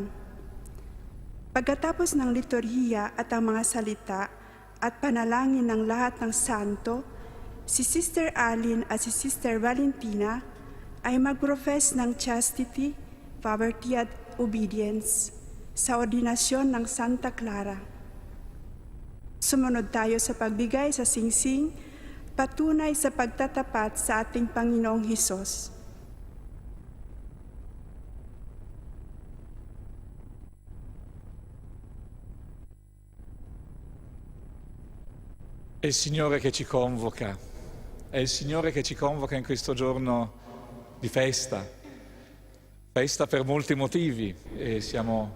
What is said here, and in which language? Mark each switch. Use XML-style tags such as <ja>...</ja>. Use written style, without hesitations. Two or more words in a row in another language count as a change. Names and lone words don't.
<tl>Pagkatapos ng liturhiya at ang mga salita at panalangin ng lahat ng santo, si Sister Arlene at si Sister Valentina ay mag-profess ng</tl> <en>chastity, poverty</en> <tl>at obedience sa ordinasyon ng Santa Clara. Sumunod tayo sa pagbigay sa singsing patunay sa pagtatapat sa ating Panginoong Hesus.</tl> <it>È il Signore che ci convoca, è il Signore che ci convoca in questo giorno di festa per molti motivi e siamo</it>